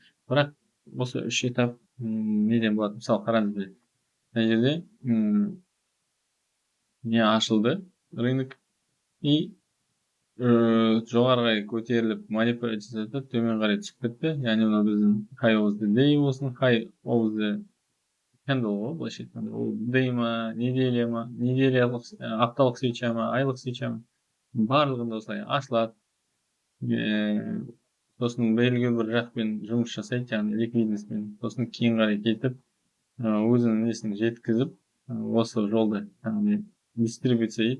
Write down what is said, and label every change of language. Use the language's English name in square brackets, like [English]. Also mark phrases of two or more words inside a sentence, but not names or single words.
[Kazakh] Бірақ осы үш этап неден болады? Мысалы, қараңыз, мына жерде не ашылды рынок, и жоғары қарай көтеріліп манипуляция жасады, төмен қарай түсіп кетті. Яғни оны біздің [English] high of the day [Kazakh] болсын, [English] high of the candle [Kazakh] ғой, былайша айтқанда. Ол day ма, неделялық, апталық свеча ма, айлық свеча ма, барлығында осылай ашылады. Сосын белгілі бір жақпен жұмыс жасайды, яғни ликвидностьпен. Сосын кейін қарай кетіп, өзінің несін жеткізіп, осы жолда, яғни дистрибьюция дейді.